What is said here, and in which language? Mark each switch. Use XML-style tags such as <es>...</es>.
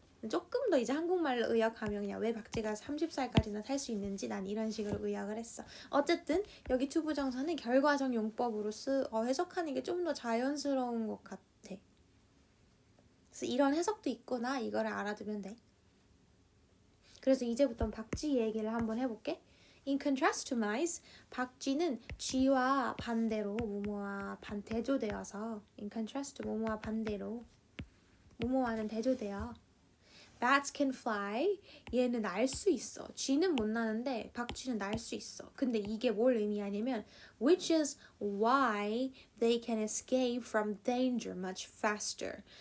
<ko>조금 더 이제 한국말로 의역하면 그냥 왜 박쥐가 30살까지나 살 수 있는지 난 이런 식으로 의역을 했어. 어쨌든 여기 투부정사는 결과적 용법으로 해석하는 게 좀 더 자연스러운 것 같아. 그래서 이런 해석도 있구나. 이거를 알아두면 돼. 그래서 이제부터 박쥐 얘기를 한번 해볼게.</ko> <en>In contrast to mice,</en> <ko>박쥐는 쥐와 반대로 모모와 대조되어서</ko> <en>in contrast to</en> <ko>모모와 반대로 모모와는 대조되어</ko> <en>Bats can fly.</en> <ko>얘는 날 수 있어. 쥐는 못 나는데 박쥐는 날 수 있어. 근데 이게 뭘 의미하냐면</ko> <en>which is why they can escape from danger much faster.</en>